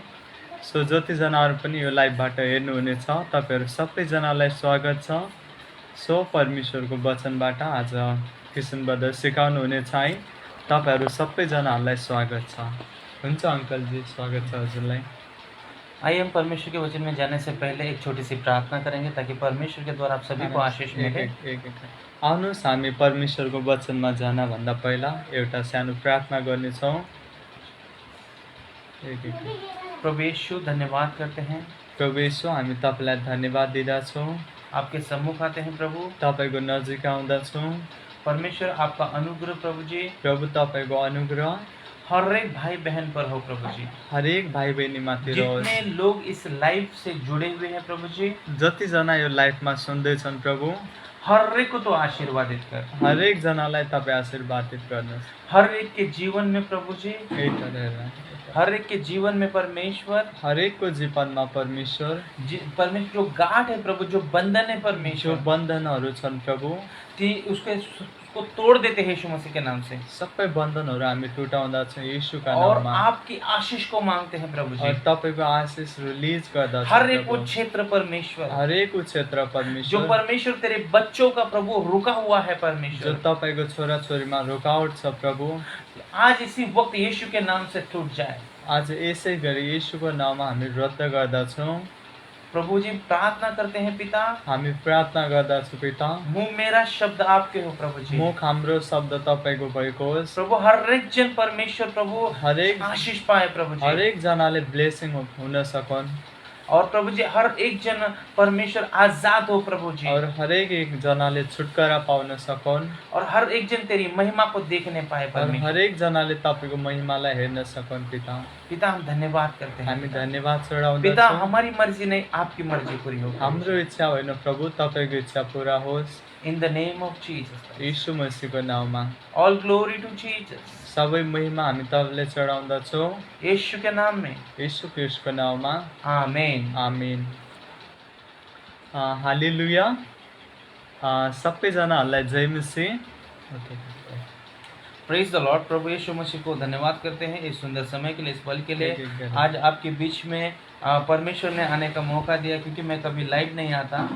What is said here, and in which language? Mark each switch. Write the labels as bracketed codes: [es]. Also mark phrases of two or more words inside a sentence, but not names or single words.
[ne] सो जतिजनाहरू पनि यो लाइभबाट हेर्नुहुनेछ तपाईँहरू सबैजनालाई स्वागत छ। सो परमेश्वरको वचनबाट आज कृष्ण ब्रदर सिकाउनु हुनेछ है। तपाईँहरू सबैजनाहरूलाई स्वागत छ। हुन्छ अङ्कलजी, स्वागत छ हजुरलाई। [hi] आइए हम परमेश्वर के वचन में जाने से पहले एक छोटी सी प्रार्थना करेंगे ताकि परमेश्वर के द्वारा आप सभी को आशीष मिले। [ne] आउनुहोस् हामी परमेश्वरको वचनमा जानभन्दा पहिला एउटा सानो प्रार्थना गर्नेछौँ। [hi] प्रभु यीशु, धन्यवाद करते हैं। [ne] प्रभु यीशु, हामी तपाईँलाई धन्यवाद दिँदछौँ। [hi] आपके सम्मुख आते हैं प्रभु, [ne] तपाईँको नजिक आउँदछौँ। [hi] परमेश्वर आपका अनुग्रह प्रभु जी, [ne] प्रभु तपाईँको अनुग्रह [hi] हर एक भाई बहन पर हो प्रभु जी। [ne] हरेक भाइ बहिनीमाथि रहोस्। [hi] जितने लोग इस लाइफ से जुड़े हुए हैं प्रभु जी, [ne] जतिजना यो लाइफमा सुन्दैछन् प्रभु, [hi] हर एक को तो आशीर्वादित कर। [ne] हरेक जनालाई तपाईँ आशीर्वादित गर्नुहोस्। [hi] हर एक के जीवन में प्रभु जी, हर एक के जीवन में परमेश्वर, [ne] हरेकको जीवनमा परमेश्वर [hi] परमेश्वर जो गाँठ है प्रभु, जो बंधन है परमेश्वर, [ne] जो बन्धनहरू छन् प्रभु, [hi] ती उसको तोड़ देते हैं यीशु मसीह के नाम से। [ne] सबै बन्धनहरू हामी टुटाउँदछौँ यीशुका [hi] और [ne] नाममा। [hi] आपकी आशीष को मांगते हैं प्रभु जी। [ne] तपाईको आशीष रिलीज गर्दछौँ [hi] हर एक वो क्षेत्र परमेश्वर, [ne] हरेक क्षेत्र परमेश्वर, [hi] जो परमेश्वर तेरे बच्चों का प्रभु रुका हुआ है जो परमेश्वर, [ne] तपाईको छोरा छोरीमा रुकावट छ प्रभु, [hi] आज इसी वक्त यीशु के नाम से टूट जाए। [ne] आज यसै गरी यीशुको नाममा हामी रद्द गर्दछौँ। [hi] प्रभु जी, प्रार्थना करते हैं पिता, [ne] हामी प्रार्थना गर्दछौँ पिता, [hi] मुंह मेरा शब्द आपके हो प्रभु जी। [ne] मुख हाम्रो शब्द तपाईको भएको होस् [hi] प्रभु, हर एक जन परमेश्वर प्रभु [ne] हरेक [hi] आशीष पाए प्रभु जी। [ne] हरेक जनाले ब्लेसिङ हुन सकन् [hi] और प्रभु जी, हर एक जन परमेश्वर आजाद हो प्रभु जी। [ne] और हरेक एक जनाले छुटकारा पाउन सकन् [hi] और हर एक जन तेरी महिमा को देखने पाए और परमेश्वर। [ne] हरेक जनाले तपाईको महिमालाई हेर्न सकन् पिता। [hi] पिता, हम धन्यवाद करते हैं। [ne] हामी धन्यवाद पिता, चढाउँदछौँ। [hi] हमारी मर्जी नहीं, आपकी मर्जी पूरी हो। [ne] हाम्रो इच्छा होइन प्रभु, तपाईको इच्छा पूरा होस् [en] in the name of Jesus, [ne] यीशु मसीहको नाममा। [en] All glory to Jesus. [ne] सबै महिमा हामी तपाईँलाई चढाउँदछौँ [hi] यीशु के नाम में, [ne] यीशु ख्रीष्टको नाममा। आमेन। आमीन। हालेलुया। सबैजनाहरूलाई जय मसीह। [en] Praise the Lord. [hi] प्रभु यीशु मसीह को धन्यवाद करते हैं इस सुंदर समय के लिए, इस पल के लिए। आज आपके बीच में परमेश्वर ने आने का मौका दिया, क्योंकि मैं कभी लाइव नहीं आता।